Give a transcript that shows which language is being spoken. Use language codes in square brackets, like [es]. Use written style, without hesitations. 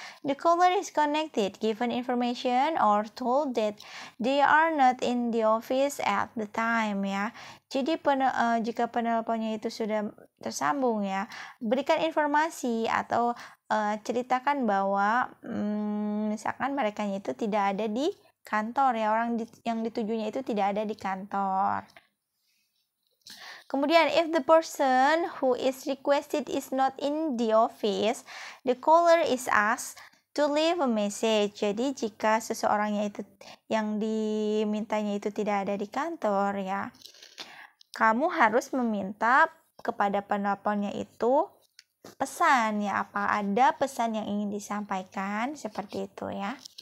[en] The caller is connected, given information or told that they are not in the office at the time ya. [id] Jadi jika penelponnya itu sudah tersambung ya, berikan informasi atau ceritakan bahwa misalkan mereka itu tidak ada di kantor ya, yang ditujunya itu tidak ada di kantor. Kemudian [en] if the person who is requested is not in the office, the caller is asked to leave a message. [id] Jadi jika seseorangnya itu yang dimintanya itu tidak ada di kantor ya, kamu harus meminta kepada penelponnya itu pesan ya, apa ada pesan yang ingin disampaikan seperti itu ya.